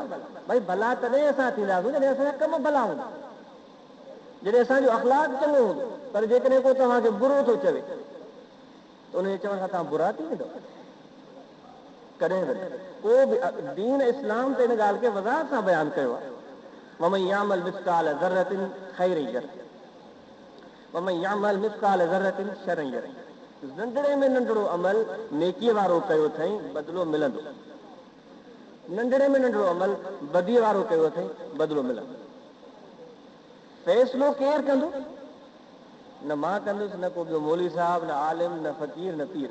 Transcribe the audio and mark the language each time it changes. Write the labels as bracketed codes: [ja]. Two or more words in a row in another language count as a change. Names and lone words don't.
[sd] भाई भला तॾहिं असां थींदासीं जॾहिं असांजा कम भला हूंदा, जॾहिं असांजो अख़लाक़ चङो हूंदो। पर जेकॾहिं को तव्हांखे बुरो थो चवे त उनजे चवण सां तव्हां बुरा थी वेंदव? कॾहिं बि को बि दीन इस्लाम ते हिन ॻाल्हि खे वज़ाहत सां बयानु कयो आहे। [ar] ومن يعمل مثقال ذرة خيرا يره ومن يعمل مثقال ذرة شرا يره. [sd] नंढड़े में नंढड़ो अमल नेकीअ वारो कयो अथई बदिलो मिलंदो, नंढड़े में नंढड़ो अमल बदीअ वारो कयो अथई बदिलो मिलंदो। फ़ैसिलो केरु कंदो? न मां कंदुसि, न को ॿियो मौलवी साहिब, न आलिम, न फ़क़ीर, न पीर।